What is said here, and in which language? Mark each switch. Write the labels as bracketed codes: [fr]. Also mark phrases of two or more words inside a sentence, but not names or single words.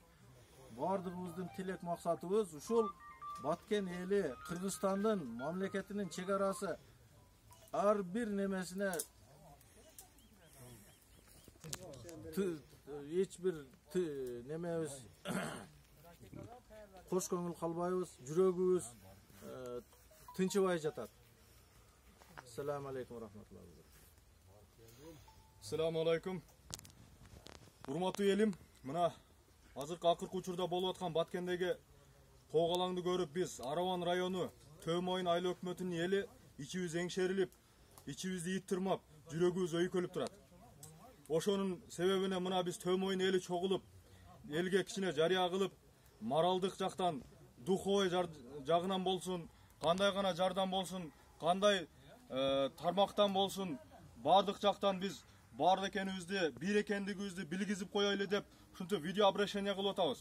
[ky] Бардыгыбыздын тилек максатыбыз ушул Баткен эли Кыргызстандын мамлекетинин чек арасы ар бир немесине эч бир немебиз кош көңүл калбайбыз, жүрөгүбүз тынчыбай жатат. [ar] السلام عليكم ورحمة الله وبركاته. السلام عليكم. [ky] Урматтуу элим, мына азыркы акыркы учурда болуп аткан Баткендеги коогалаңды көрүп биз Араван району Төмөйн айыл өкмөтүнүн эли ичибиз эңшерилип, ичибизди ит тырмап, жүрөгүбүз өйкөлүп турат. Ошонун себебине мына биз Төмөйн эли чогулуп, элге кичине жарыя кылып, моралдык жактан, духовой жагынан болсун, кандай гана жардам болсун, кандай тармактан болсун, бардык жактан биз бар экенибизди, бир экендигибизди билгизип коелу деп ушинтип [ru] видео обращение [ky] кылып атабыз.